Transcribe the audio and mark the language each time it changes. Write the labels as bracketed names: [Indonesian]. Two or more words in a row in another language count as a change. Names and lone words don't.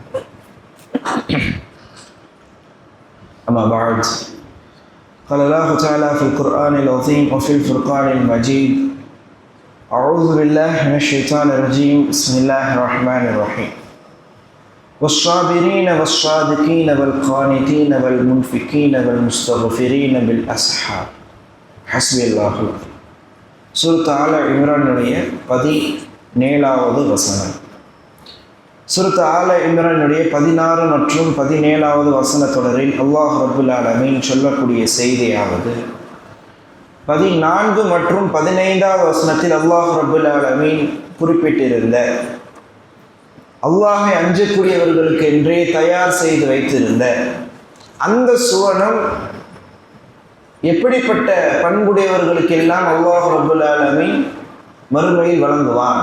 [Arabic] أما بعد، قال الله تعالى في القرآن العظيم وفي الفرقان المجيد: أعوذ بالله من الشيطان الرجيم، بسم الله الرحمن الرحيم. والصابرين والصادقين والقانتين والمنفقين والمستغفرين بالأسحار حسبي الله العظيم. [Tamil] சூரத் ஆல இம்ரானுடைய 17வது வசனம். சூரத் ஆல இம்ரானுடைய 16 மற்றும் 17வது வசன தொடரில் [Arabic] الله رب العالمين [Tamil] சொல்லக்கூடிய செய்தியாவது, 14 மற்றும் 15வது வசனத்தில் [Arabic] الله رب العالمين [Tamil] குறிப்பிட்டிருந்த அல்லாஹை அஞ்சக்கூடியவர்களுக்கு என்றே தயார் செய்து வைத்திருந்த அந்த சுவனம் எப்படிப்பட்ட பண்புடையவர்களுக்கெல்லாம் [Arabic] الله رب العالمين [Tamil] மறுமையில் வழங்குவான்.